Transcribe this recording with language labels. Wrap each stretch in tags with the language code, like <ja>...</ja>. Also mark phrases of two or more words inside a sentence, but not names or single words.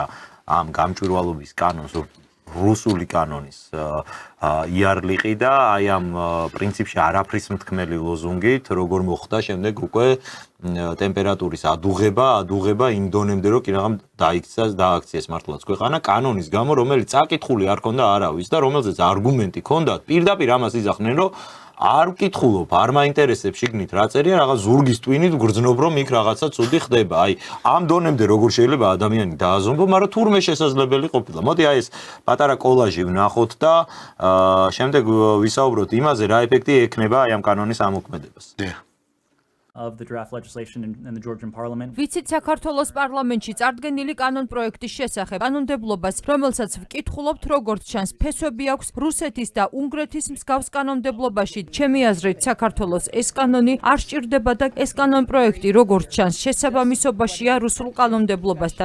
<ka>ამ გამჭვირვალობის კანონს რუსული კანონის იარლიყი და აი ამ პრინციპში არაფრის მთქმელი ლოზუნგით როგორ მოხდა შემდეგ უკვე ტემპერატურის ადუღება იმ დონემდე რომ კი რაღაც დააქციეს მართლაც ქვეყანა კანონის გამო რომელიც წაკითხული არ ქონდა არავის და რომელზეც არგუმენტი ქონდათ პირდაპირ ამას იძახდნენ რომ არ ვკითხულობ, არ მაინტერესებს შიგნით რა წერია, რაღაც ზურგის ტვინით გრძნობ რომ იქ რაღაცა ცუდი ხდება. აი, ამ დონემდე როგორ შეიძლება ადამიანი დააზომბო, მაგრამ თურმე შესაძლებელი ყოფილა. მოდი აი ეს პატარა კოლაჟი ვნახოთ და შემდეგ ვისაუბროთ იმაზე, რა ეფექტი ექნება აი ამ კანონის ამოქმედებას.</ka> <en>Of the draft legislation in the Georgian parliament.</en> <ka>ვიცით საქართველოს პარლამენტში წარდგენილი კანონ პროექტის შესახებ კანონმდებლობას, რომელსაც ვკითხულობთ, როგორც ჩანს, ფესვები აქვს რუსეთის და უნგრეთის მსგავს კანონმდებლობაში. ჩემი აზრით, საქართველოს ეს კანონი არ სჭირდება და ეს კანონ პროექტი, როგორც ჩანს, შესაბამისობაშია რუსულ კანონმდებლობასთან.</ka>